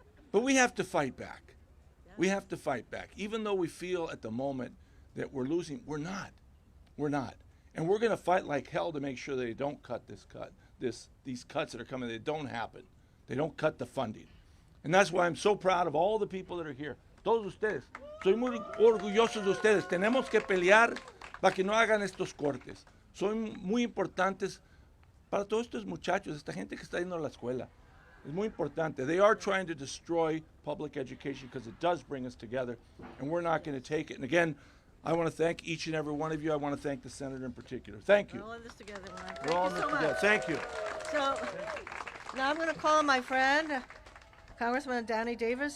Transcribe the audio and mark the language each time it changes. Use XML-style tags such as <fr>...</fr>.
<en>But we have to fight back. We have to fight back. Even though we feel at the moment that we're losing, we're not. We're not. And we're going to fight like hell to make sure they don't cut these cuts that are coming. They don't happen. They don't cut the funding. And that's why I'm so proud of all the people that are here.</en> <es>Todos ustedes. Soy muy orgulloso de ustedes. Tenemos que pelear para que no hagan estos cortes. Son muy importantes para todos estos muchachos, esta gente que está yendo a la escuela. Es muy importante.</es> <en>They are trying to destroy public education because it does bring us together, and we're not going to take it. And again, I want to thank each and every one of you. I want to thank the senator in particular. Thank you. We're all in this together, Mike. We're all in this together. Thank you. So now I'm going to call on my friend, Congressman Danny Davis.</en>